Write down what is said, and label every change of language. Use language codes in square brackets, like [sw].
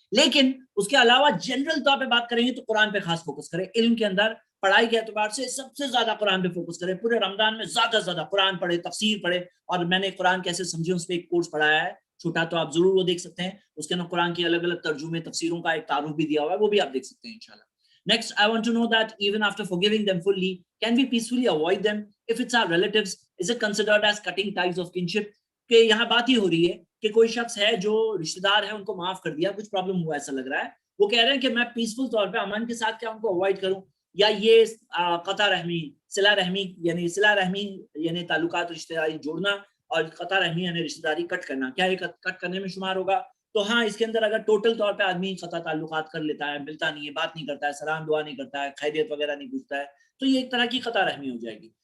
[ur] لیکن اس کے علاوہ جنرل طور پہ بات کریں گے تو قرآن پہ خاص فوکس کریں. علم کے اندر پڑھائی کے اعتبار سے سب سے زیادہ قرآن پہ فوکس کریں. پورے رمضان میں زیادہ سے زیادہ قرآن پڑھے, تفسیر پڑھے. اور میں نے قرآن کیسے سمجھے اس پہ ایک کورس پڑھایا ہے چھوٹا, تو آپ ضرور وہ دیکھ سکتے ہیں. اس کے اندر قرآن کی الگ الگ ترجمے, تفسیروں کا ایک تعارف بھی دیا ہوا ہے, وہ بھی آپ دیکھ سکتے ہیں انشاءاللہ. [en] Next, I want to know that even after forgiving them fully, can we peacefully avoid them? If it's our relatives, is it considered as cutting ties of kinship? [ur] کہ یہاں بات یہ ہو رہی ہے کہ کوئی شخص ہے جو رشتہ دار ہے, ان کو معاف کر دیا, کچھ پرابلم ہوا ایسا لگ رہا ہے, وہ کہہ رہے ہیں کہ میں پیسفل طور پہ امن کے ساتھ کیا ان کو اوائڈ کروں, یا یہ قطع رحمی, صلہ رحمی, یعنی صلہ رحمی یعنی تعلقات رشتہ داری جوڑنا, اور قطع رحمی یعنی رشتہ داری کٹ کرنا, کیا یہ کٹ کرنے میں شمار ہوگا؟ تو ہاں, اس کے اندر اگر ٹوٹل طور پہ آدمی قطع تعلقات کر لیتا ہے, ملتا نہیں ہے, بات نہیں کرتا ہے, سلام دعا نہیں کرتا ہے, خیریت وغیرہ نہیں پوچھتا ہے, تو یہ ایک طرح کی قطع رحمی ہو جائے گی.